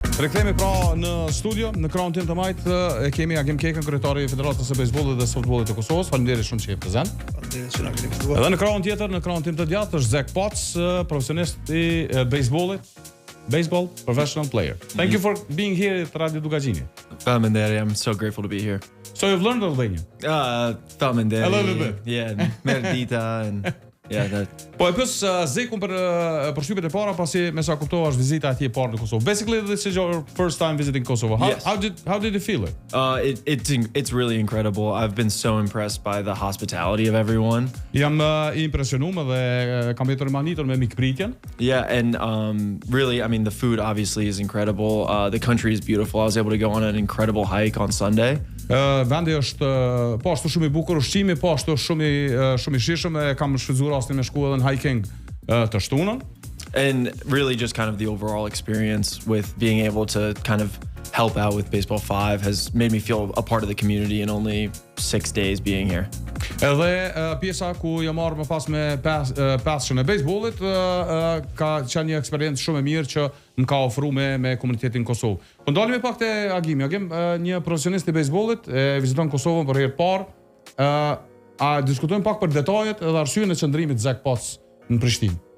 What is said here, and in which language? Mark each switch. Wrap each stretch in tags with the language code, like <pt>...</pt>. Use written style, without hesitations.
<sq>Rikthehemi pra në studio, në krahun tim të majt e kemi Agim Kekën, kryetari i Federatës së Bejsbollit dhe Softbollit të Kosovës. Faleminderit shumë që jep prezant. Faleminderit që na keni ftuar. Edhe në krahun tjetër, në krahun tim të djathtë është Zach Potts, profesionist i bejsbollit,</sq> <en>baseball professional player. Thank you for being here at Radio Dugazini. Faleminderit, I'm so grateful to be here. So you've learned Albanian?</en> <sq>Faleminderit.</sq> <en>A little bit. Yeah, Merdita and yeah, that.</en> <sq>Po e pyes Zekun për përshtypjet e para pasi me sa kuptova është vizita atje e parë në Kosovë.</sq> <en>Basically this is your first time visiting Kosovo. Yes. How did you feel it? It's really incredible. I've been so impressed by the hospitality of everyone.</en> <sq>Jam i impresionuar dhe kam jetur manitur me mikpritjen.</sq> <en>Yeah, and really, I mean, the food obviously is incredible. The country is beautiful. I was able to go on an incredible hike on Sunday.</en> <sq>Vendi është po ashtu shumë i bukur, ushqimi po ashtu shumë i shijshëm, e kam shfrytzuar rastin me shku edhe në hiking të shtunën.</sq> <en>And really just kind of the overall experience with being able to kind of help out with Baseball 5 has made me feel a part of the community in only 6 days being here.</en> <sq>Edhe pjesa ku jam marrë më pas me passion e bejsbollit ka qenë një eksperiencë shumë e mirë që më ka ofruar me komunitetin Kosovë. Po ndalemi pak te Agimi. Agim, një profesionist i bejsbollit, viziton Kosovën për herë të parë. A diskutojmë pak për detajet edhe arsyeën e qëndrimit Zach Potts në Prishtinë?</sq>